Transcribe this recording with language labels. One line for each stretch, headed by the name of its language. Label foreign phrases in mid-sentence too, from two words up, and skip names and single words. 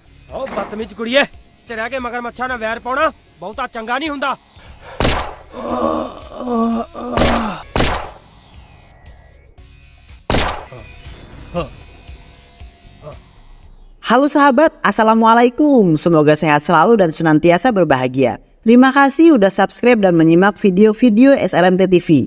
Punjabi: ਓ ਬਦਤਮੀਜ਼ ਕੁੜੀਏ, ਤੇਰੇ ਆਗੇ ਮਗਰਮੱਛਾਂ ਨਾ ਵੈਰ ਪਾਉਣਾ ਬਹੁਤਾ ਚੰਗਾ ਨਹੀਂ ਹੁੰਦਾ।
Indonesian: Halo sahabat, Assalamualaikum. Semoga sehat selalu dan senantiasa berbahagia. Terima kasih udah subscribe dan menyimak video-video SLMT TV.